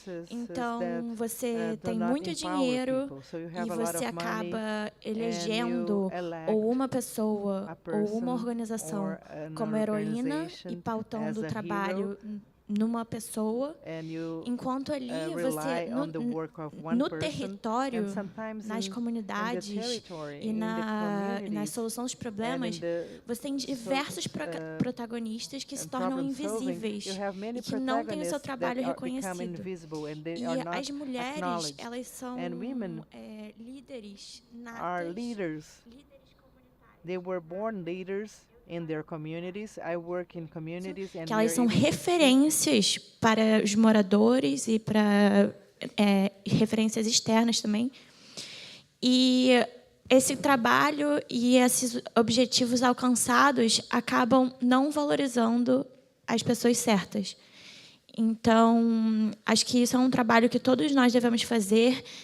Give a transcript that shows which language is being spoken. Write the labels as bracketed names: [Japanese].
[Portuguese] Então, você tem muito dinheiro e você acaba elegendo ou uma pessoa ou uma organização como heroína e pautando o trabalho numa pessoa, enquanto ali você, no território, nas comunidades e nas soluções dos problemas, você tem diversos protagonistas que se tornam invisíveis e que não têm o seu trabalho reconhecido. E as mulheres, elas são líderes natas, [English] They were born leaders in their communities. I work in communities and [Portuguese] que elas são referências para os moradores e para referências externas também. E esse trabalho e esses objetivos alcançados acabam não valorizando as pessoas certas. Então, acho que isso é um trabalho que todos nós devemos fazer,